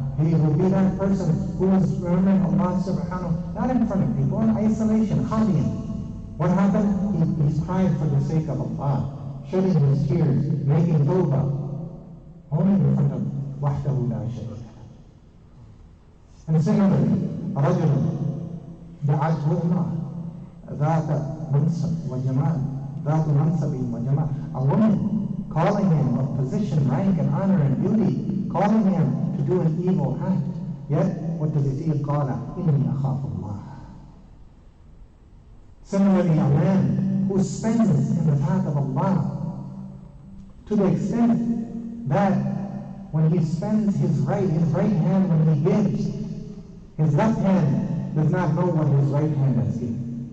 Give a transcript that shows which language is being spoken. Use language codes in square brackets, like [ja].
[en] He will be that person who is remembering Allah subhanahu, not in front of people, in isolation, khaliyan. What happened? He's crying for the sake of Allah, shedding his tears, making tawbah, only in front of wahdahu la sharika lahu. And similarly, a rajul [ar] دعته امرأة ذات منصب وجمال ذات منصب وجمال. [en] A woman calling him of position, rank and honor and beauty, calling him to do an evil act. Yet, what does he say? [ar] قال إني أخاف الله. [en] Similarly, a man who spends in the path of Allah to the extent that when he spends his right hand when he gives, his left hand does not know what his right hand has given.